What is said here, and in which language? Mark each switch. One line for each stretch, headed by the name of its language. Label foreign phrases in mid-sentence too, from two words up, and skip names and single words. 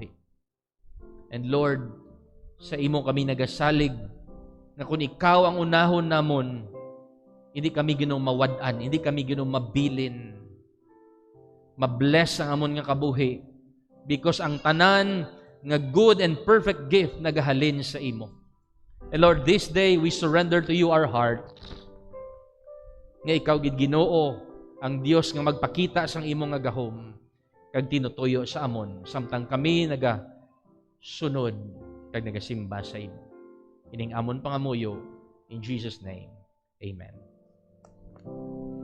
Hiligaynon: And Lord, sa imo kami nagasalig na kung ikaw ang unahon namon, hindi kami Ginoo mawad-an, hindi kami Ginoo mabilin. Mabless ang amon nga kabuhi because ang tanan nga
English: good and perfect gift
Hiligaynon: nagahalin sa imo.
English: And Lord, this day we surrender to you our hearts.
Hiligaynon: Nga ikaw gid Ginoo ang Dios nga magpakita sang imo nga gahom kag tinutuyo sa amon samtang kami sunod kag nagasimba sa imo. Ining amon pangamuyo
English: in Jesus name.
Hiligaynon: Amen.